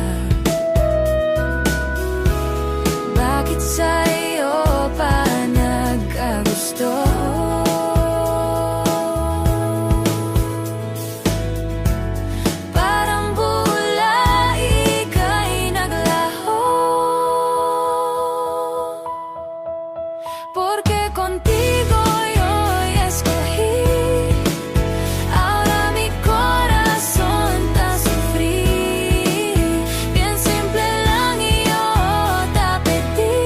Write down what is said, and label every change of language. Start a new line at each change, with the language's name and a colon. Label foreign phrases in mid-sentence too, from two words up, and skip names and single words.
Filipino: Bakit sa'yo pa nagkagusto? Parang bula ika'y naglaho,
Spanish: porque contigo yo escogí. Ahora mi corazón te sufrí. Bien simple lang y yo te pedí.